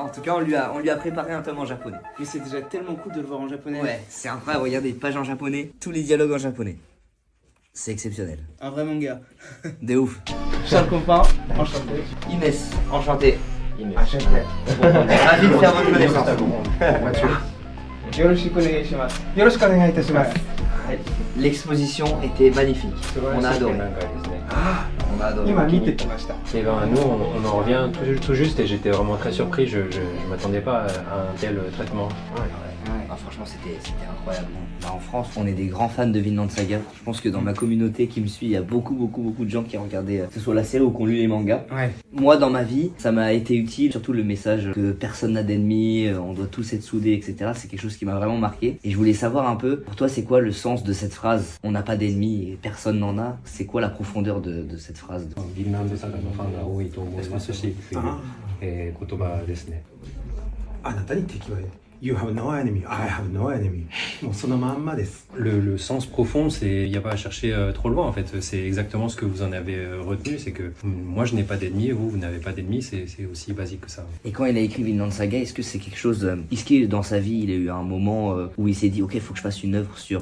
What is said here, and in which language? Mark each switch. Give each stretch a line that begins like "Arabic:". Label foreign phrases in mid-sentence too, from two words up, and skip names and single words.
French: En tout cas, on lui a préparé un tome en japonais. Mais c'est déjà tellement cool de le voir en japonais. Ouais, c'est incroyable. Regardez, page en japonais, tous les dialogues en japonais. C'est exceptionnel. Un vrai manga. De ouf. Charles Compin, enchanté. Inès, enchanté. Enchanté. Ravi de faire votre connaissance.
Japanese: よろしくお願いします。よろしくお願いいたします.
French: L'exposition était magnifique. On a adoré. On a adoré.
Japanese: 今見てきました。
French: Et ben nous on en revient tout juste et j'étais vraiment très surpris, je m'attendais pas à un tel traitement. Ah, franchement, c'était incroyable. Bah, en France, on est des grands fans de Vinland Saga. Je pense que dans ma communauté qui me suit, il y a beaucoup de gens qui ont regardé, que ce soit la série ou qui ont lu les mangas. Ouais. Moi, dans ma vie, ça m'a été utile, surtout le message que personne n'a d'ennemis, on doit tous être soudés, etc. C'est quelque chose qui m'a vraiment marqué. Et je voulais savoir un peu, pour toi, c'est quoi le sens de cette phrase? On n'a pas d'ennemis et personne n'en a. C'est quoi la profondeur de cette phrase?
Japanese: ヴィンランドサガのファンが多いと思いますし、言葉ですね。あなたに敵はいない。
English: You have no enemy, I have no enemy.
Japanese: もうそのまんまです。
French: Le sens profond, c'est il n'y a pas à chercher trop loin en fait. C'est exactement ce que vous en avez retenu, c'est que moi je n'ai pas d'ennemis, vous n'avez pas d'ennemis, c'est aussi basique que ça. Et quand il a écrit Vinland Saga, est-ce que c'est quelque chose... Est-ce que dans sa vie, il a eu un moment où il s'est dit « Ok, il faut que je fasse une œuvre sur...